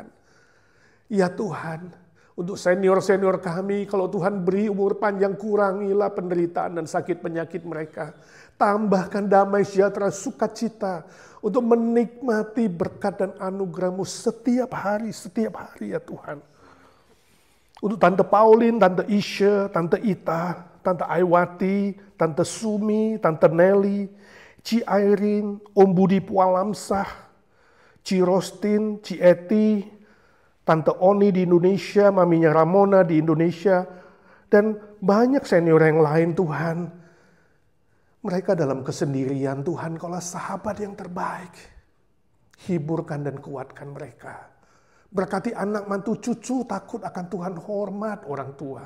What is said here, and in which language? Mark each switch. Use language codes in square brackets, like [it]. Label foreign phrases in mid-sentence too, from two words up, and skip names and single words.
[id] Ya Tuhan, untuk senior-senior kami, kalau Tuhan beri umur panjang, kurangilah penderitaan dan sakit penyakit mereka. Tambahkan damai sejahtera, sukacita untuk menikmati berkat dan anugerah-Mu setiap hari ya Tuhan. Untuk Tante Pauline, Tante Isha, Tante Ita, Tante Aiwati, Tante Sumi, Tante Nelly, Ci Airin, Om Budi Pualamsah, Ci Rostin, Ci Eti, Tante Oni di Indonesia, Maminya Ramona di Indonesia, dan banyak senior yang lain Tuhan. Mereka dalam kesendirian Tuhan, Kaulah sahabat yang terbaik. Hiburkan dan kuatkan mereka. Berkati anak mantu cucu, takut akan Tuhan, hormat orang tua.